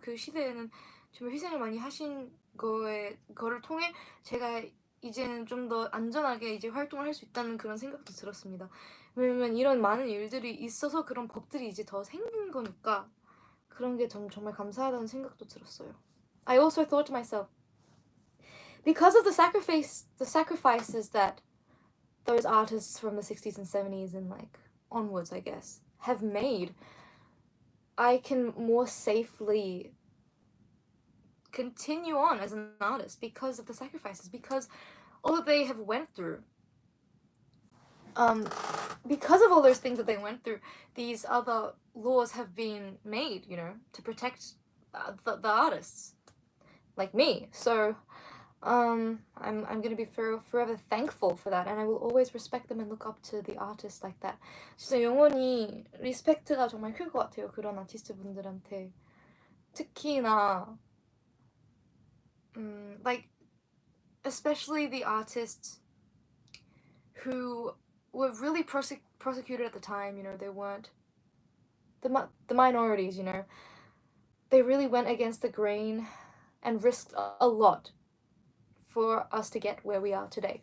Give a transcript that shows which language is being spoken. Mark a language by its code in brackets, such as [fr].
[ko] 그 시대에는 정말 희생을 많이 하신 거를 통해 제가 이제는 좀 더 안전하게 이제 활동을 할 수 있다는 그런 생각도 들었습니다. 왜냐면 이런 많은 일들이 있어서 그런 법들이 이제 더 생긴 거니까 그런 게 정말 감사하다는 생각도 들었어요. [en] I also thought to myself, because of the sacrifices that those artists from the 60s and 70s and like onwards, I guess, have made, I can more safely continue on as an artist because of the sacrifices, because all that they have went through. Because of all those things that they went through, these other laws have been made, you know, to protect the artists like me. So I'm gonna be forever thankful for that, and I will always respect them and look up to the artists like that. [ko] 진짜 영원히 리스펙트가 정말 클 것 같아요. 그런 아티스트 분들한테. 특히나 [en] like especially the artists who were really prosecuted at the time, you know, they weren't the minorities, you know. They really went against the grain and risked a lot for us to get where we are today.